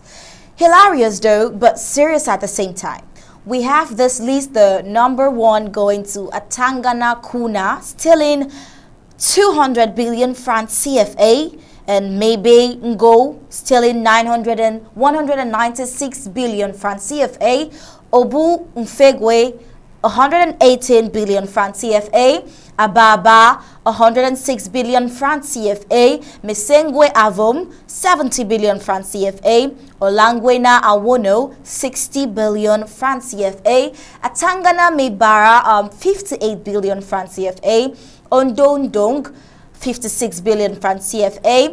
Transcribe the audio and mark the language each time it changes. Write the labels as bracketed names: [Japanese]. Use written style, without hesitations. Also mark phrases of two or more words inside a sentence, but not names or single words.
[English] Hilarious though, but serious at the same time. We have this list, the number one going to Atangana Kuna, stealing 200 billion francs CFA, and maybe Ngo stealing 196 billion francs CFA, Obu Mfegwe 118 billion francs CFA, Ababa 106 billion francs CFA, Mesengwe Avom 70 billion francs CFA, Olangwena Awono 60 billion francs CFA, Atangana Mebara 58 billion francs CFA, Undaunted 56 billion francs CFA,